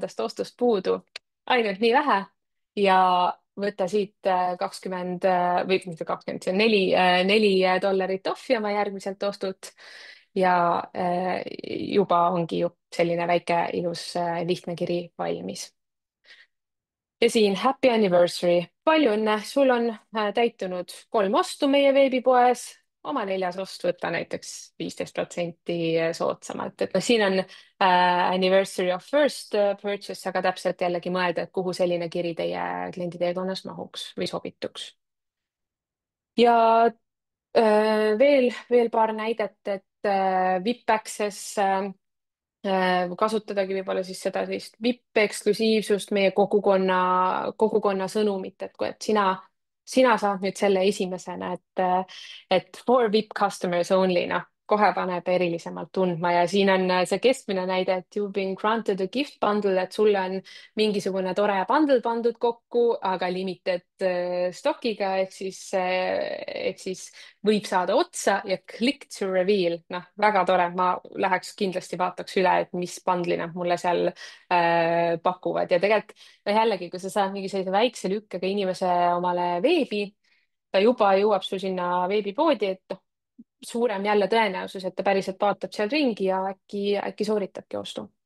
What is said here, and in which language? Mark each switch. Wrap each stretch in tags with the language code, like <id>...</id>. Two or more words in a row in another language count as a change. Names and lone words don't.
<et>ostust puudu ainult nii vähe ja võta siit 20 või mitte 20, see on $4 ohvi oma järgmiselt ostult ja juba ongi ju selline väike ilus lihtne kiri valmis. Ja siin</et> <en>happy anniversary,</en> <et>palju õnne, sul on täitunud 3 ostu meie veebipoes, oma 4. ost võtta näiteks 15% soodsamalt, et noh, siin on</et> <en>anniversary of first purchase,</en> <et>aga täpselt jällegi mõelda, et kuhu selline kiri teie kliendi teekonnas mahuks või sobituks. Ja veel paar näidet, et</et> <en>VIP Access</en> <et>kasutadagi võib-olla siis seda sellist VIP-eksklusiivsust, meie kogukonna sõnumit, et sina saad nüüd selle esimesena, et</et> <en>for VIP customers only,</en> <et>noh, kohe paneb erilisemalt tundma ja siin on see keskmine näide, et</et> <en>you've been granted a gift bundle,</en> <et>et sulle on mingisugune tore bundle pandud kokku, aga</et> <en>limited stockiga</en> <et>ehk siis võib saada otsa ja</et> <en>click to reveal,</en> <et>noh, väga tore, ma läheks kindlasti vaataks üle, et mis bundle'i nad mulle seal pakuvad ja tegelikult no jällegi, kui sa saad mingi sellise väikse lükkega inimese omale veebi, ta juba jõuab sul sinna veebipoodi, et noh, suurem jälle tõenäosus, et ta päriselt vaatab seal ringi ja äkki sooritabki ostu.</et>